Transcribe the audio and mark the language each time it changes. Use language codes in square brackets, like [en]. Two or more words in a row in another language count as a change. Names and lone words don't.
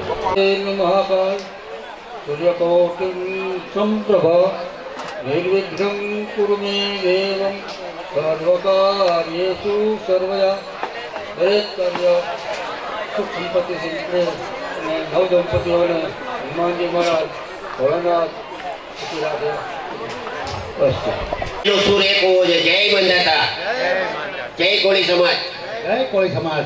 [sa] महाकाल सूर्यकोटिं संप्रभ निर्विघ्नं कुरु मे देवं सर्वकार्येषु सर्वदा [gu] દરેક કાર્ય સુખ સંપત્તિ સિદ્ધિ અને નવદંપતીઓને હનુમાનજી મહારાજ ભોળાનાથ સુખી રાખે. સુર એક હોવો જોઈએ. જય મંદાતા, જય કોળી સમાજ. જય કોળી સમાજ.